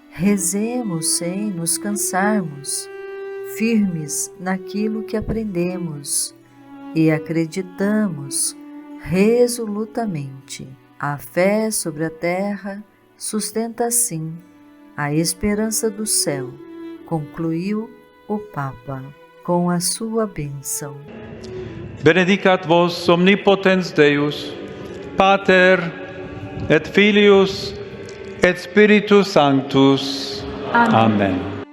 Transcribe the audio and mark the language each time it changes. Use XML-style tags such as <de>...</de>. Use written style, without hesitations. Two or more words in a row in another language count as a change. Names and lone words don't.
<pt>Rezemos sem nos cansarmos, firmes naquilo que aprendemos e acreditamos resolutamente. A fé sobre a terra sustenta assim a esperança do céu, concluiu o Papa com a sua bênção.</pt> <la>Benedicat vos omnipotens Deus, Pater et Filius et Spiritus Sanctus. Amen.</la>